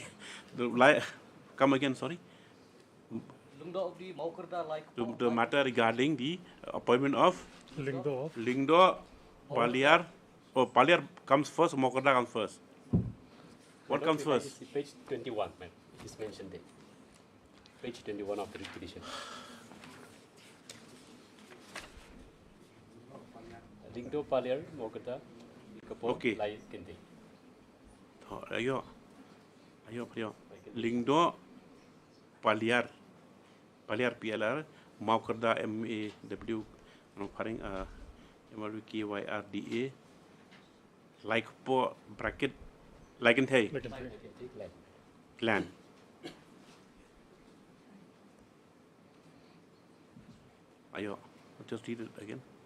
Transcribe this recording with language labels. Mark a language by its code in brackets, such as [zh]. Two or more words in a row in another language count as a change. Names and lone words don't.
[en] Come again, sorry. The matter regarding the appointment of Lingdo Palayar. Oh, Palayar comes first, Mokarda comes first. What comes first? Page 21, man. It is mentioned there. Page 21 of the petition. Lingdo Palayar Mokarda. Okay. Kente. Ayo. Lingdo Palayar PLR Mokarda MAW faring MRKYRDA like po bracket like in Thai clan. Ayo, just read it again.